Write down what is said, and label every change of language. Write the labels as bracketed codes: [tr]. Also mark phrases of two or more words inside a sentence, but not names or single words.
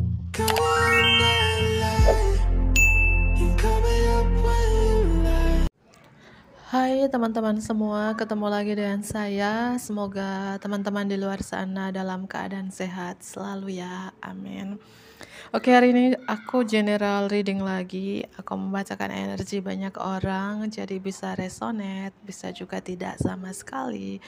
[en] Call me in LA. You call me up when you lie. [id] Hai teman-teman semua, ketemu lagi dengan saya. Semoga teman-teman di luar sana dalam keadaan sehat selalu ya, amin. Oke, hari ini aku [en] general reading [id] lagi. Aku membacakan energi banyak orang, jadi bisa resonate, bisa juga tidak sama sekali.